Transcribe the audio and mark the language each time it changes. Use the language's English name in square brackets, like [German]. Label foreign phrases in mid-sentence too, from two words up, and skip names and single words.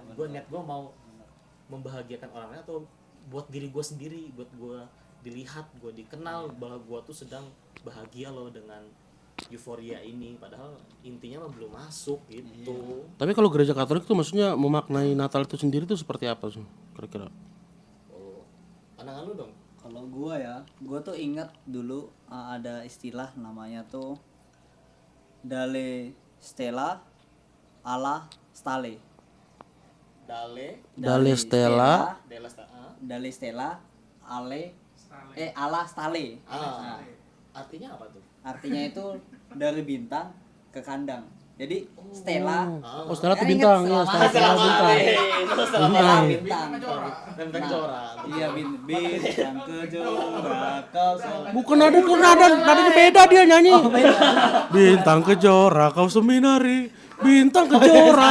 [Indonesian] Gue niat gue mau membahagiakan orang lain atau buat diri gue sendiri, buat gue dilihat, gue dikenal bahwa gue tuh sedang bahagia loh dengan euforia ini, padahal intinya mah belum masuk gitu. Tapi kalau gereja Katolik tuh maksudnya memaknai Natal itu sendiri tuh seperti apa sih kira-kira? Oh, pandangan lu dong. Kalau gua ya, gua tuh ingat dulu ada istilah namanya tuh [Italian] Dalle Stella alla Stale. Dalle Stella Dalle Stella alla Stale. [Indonesian] Nah, artinya apa tuh? Artinya itu dari bintang ke kandang. Jadi Stella. Oh, Stella tuh bintang ya, Stella bintang. Bintang. Bintang Kejora. Iya, bintang Kejora kau Bukan nadanya beda dia nyanyi. Bintang Kejora kau seminari, bintang Kejora.